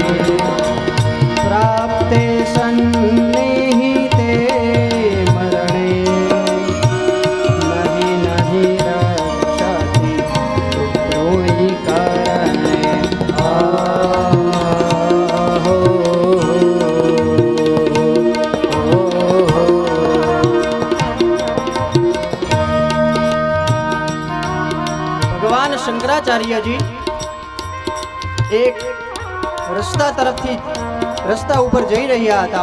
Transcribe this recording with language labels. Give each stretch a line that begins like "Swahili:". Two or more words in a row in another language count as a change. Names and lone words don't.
Sanskrit: प्राप्ते सन्निहिते मरणे नहि नहि रक्षति पुत्रोहि करणे आहो
Gujarati: ભગવાન શંકરાચાર્યજી એક રસ્તા ઉપર જઈ રહ્યા હતા.